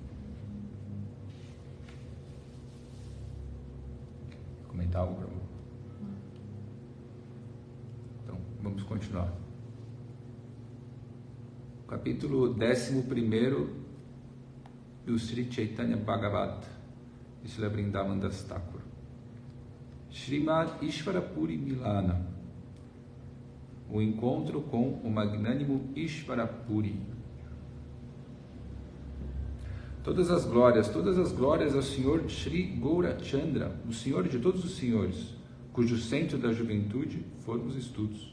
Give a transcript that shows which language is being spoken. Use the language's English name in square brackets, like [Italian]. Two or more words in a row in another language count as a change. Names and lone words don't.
[Portuguese] Comentar algo para mim? Então, vamos continuar. Capítulo 11 do Sri Chaitanya Bhagavat, de Srila Vrindavan Das Thakur. Srimad Ishvarapuri Milana, o encontro com o magnânimo Ishvarapuri. Todas as glórias ao Senhor Sri Gaurachandra, o Senhor de todos os senhores, cujo centro da juventude foram os estudos.